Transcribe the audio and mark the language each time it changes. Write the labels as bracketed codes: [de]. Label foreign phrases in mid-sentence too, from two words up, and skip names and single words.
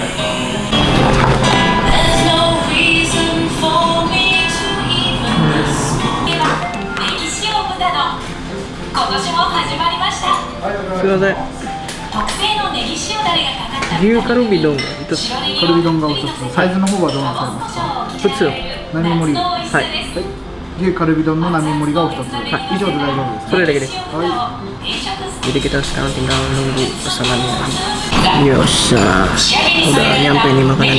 [id] Sudah. [ja] 牛カルビ丼 itu. Kalbidon がお一つ、サイズの方はどうなさいますか？普通。並盛り。はい。牛カルビ丼の並盛りがお一つ。以上で大丈夫ですか？それだけです。はい。 [id] Jadi kita sekarang tinggal nunggu pesanannya lagi. Yosha, udah nyampe nih makanannya.